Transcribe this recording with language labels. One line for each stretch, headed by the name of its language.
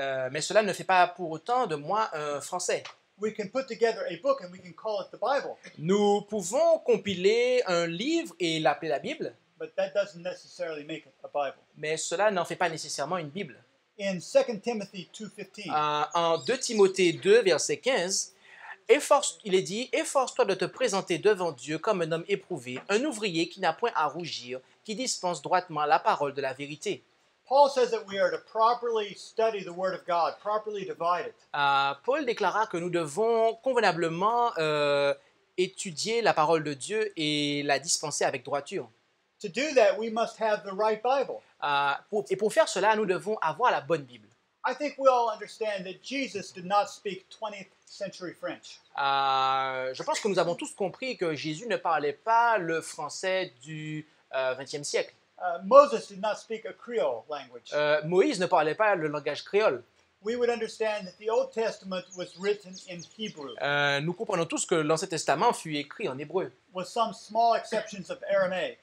French: Mais cela ne fait pas pour autant de moi un français.
English: We can put together a book and we can call it the Bible.
French: Nous pouvons compiler un livre et l'appeler la Bible,
English: But that doesn't necessarily make it a Bible.
French: mais cela n'en fait pas nécessairement une Bible.
English: In 2 Timothy 2:15,
French: En 2 Timothée 2, verset 15, il est dit « Efforce-toi de te présenter devant Dieu comme un homme éprouvé, un ouvrier qui n'a point à rougir, qui dispense droitement la parole de la vérité. »
English: Paul says that we are to properly study the Word of God, properly divide it.
French: Paul déclara que nous devons convenablement étudier la parole de Dieu et la dispenser avec droiture.
English: To do that, we must have the right Bible.
French: Et pour faire cela, nous devons avoir la bonne Bible.
English: I think we all understand that Jesus did not speak 20th century French.
French: Je pense que nous avons tous compris que Jésus ne parlait pas le français du XXe siècle.
English: Moses did not speak a Creole language.
French: Moïse ne parlait pas le langage créole.
English: We would understand that the Old Testament was written in Hebrew,
French: Nous comprenons tous que l'Ancien Testament fut écrit en hébreu,
English: with some small exceptions of Aramaic.